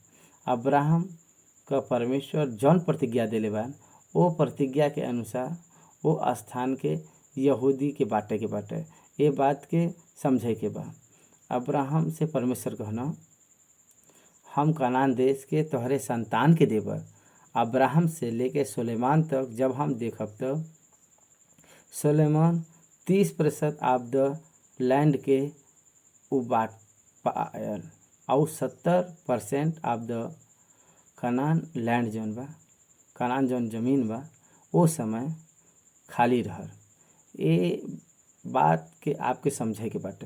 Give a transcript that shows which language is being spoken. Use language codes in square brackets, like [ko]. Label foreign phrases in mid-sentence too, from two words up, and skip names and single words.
[bho] अब्राहम का परमेश्वर जौन प्रतिज्ञा देले बा, वो प्रतिज्ञा के अनुसार वो स्थान के यहूदी के बाटे ये बात के समझे के बा। अब्राहम से परमेश्वर कहना, हम कनान देश के तोहरे संतान के देब। अब्राहम से लेके सुलेमान तक जब हम देखब, तब सुलेमान 30% [en] of the land [bho] के उ बाट पायल और 70% [en] of the Canaan land [bho] जौन बा, कनान जौन जमीन बा, वो समय खाली रहल। ये बात के आपके समझे के बाटे।